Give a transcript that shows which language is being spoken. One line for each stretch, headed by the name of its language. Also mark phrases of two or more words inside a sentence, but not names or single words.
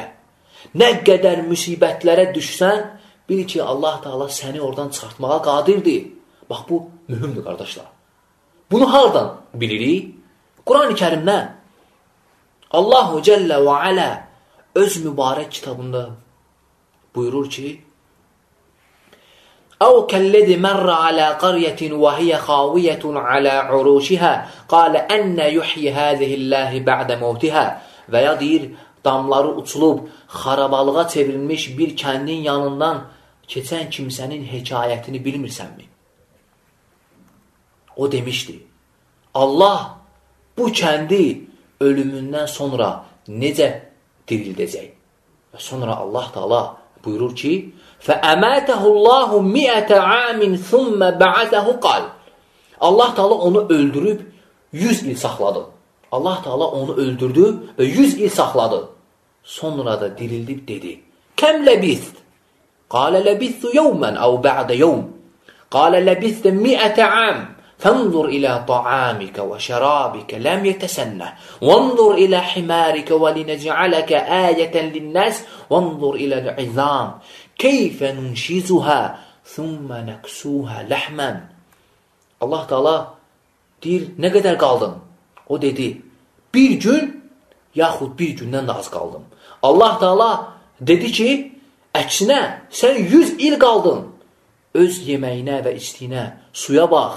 Azerbaijani: Nə qədər müsibətlərə düşsən, bil ki, Allah Teala səni oradan çıxartmağa qadirdir. Bax, bu mühümdür, qardaşlar. Bunu hardan bilirik? Quran-ı Kərimdən.
Arabic: الله جل وعلا
Azerbaijani: öz mübarək kitabında buyurur ki,
Arabic: أو كالذي مر على قرية وهي خاوية على عروشها قال أن يحيي هذه الله بعد موتها
Azerbaijani: və ya deyir, damları uçulub xarabalığa çevrilmiş bir kəndin yanından keçən kimsənin hekayətini bilmirsənmi? O demişdi, Allah bu kəndi ölümündən sonra necə dirildəcək? Və sonra Allah Teala buyurur ki,
Arabic: فَأَمَاتَهُ اللّٰهُ مِئَةَ عَامٍ ثُمَّ بَعَثَهُ قَالٍ
Azerbaijani: Allah Teala onu öldürüb 100 il saxladı. Allah Teala onu öldürdü və 100 il saxladı. Sonra da dirildib dedi,
Arabic: كم لبثت? قال لبثت يوما أو بعض يوم. قال لبثت مئة عام. فانظر إلى طعامك وشرابك لم يتسنه وانظر إلى حمارك ولنجعلك آية للناس وانظر إلى العظام كيف ننشزها ثم نكسوها لحما.
Azerbaijani: Allah Teala deyir, nə qədər qaldın? O dedi, bir gün yaxud bir gündən də az qaldım. Allah Teala dedi ki, əksinə sən 100 il qaldın. Öz yeməyinə və içdiyinə, suya bax.